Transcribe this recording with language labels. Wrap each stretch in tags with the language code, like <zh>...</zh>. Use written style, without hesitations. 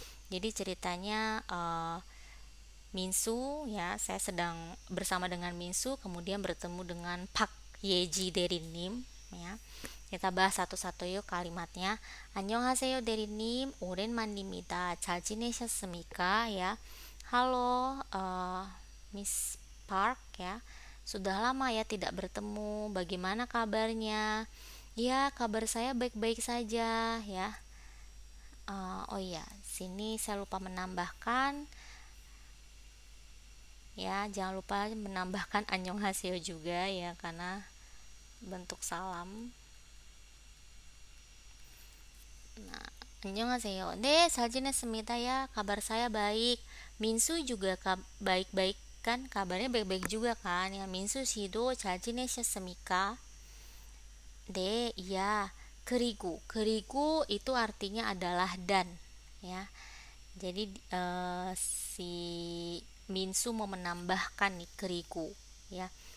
<id>Jadi ceritanya Minsu ya, saya sedang bersama dengan Minsu, kemudian bertemu dengan Pak Yeji dari Nim ya. Kita bahas satu-satu yuk kalimatnya.</id> <ko>안녕하세요 대리님, 오랜만입니다. 잘 지내셨습니까?</ko> <id>Ya. Halo, Miss Park ya. Sudah lama ya tidak bertemu. Bagaimana kabarnya? Ya, kabar saya baik-baik saja ya. Oh iya, sini saya lupa menambahkan ya, jangan lupa menambahkan annyeonghaseyo juga ya, karena bentuk salam. Nah, annyeonghaseyo.</id> <ko>네, 잘 지냈습니다</ko> <id>ya. Kabar saya baik. Minsu juga baik-baik kan? Kabarnya baik-baik juga kan?</id> <ko>Ya, Minsu 씨도 잘 지내셨습니까? 네, iya.</ko> <id>그리고 itu artinya adalah dan ya. Jadi si Minsu mau menambahkan nih keriku ya.</id>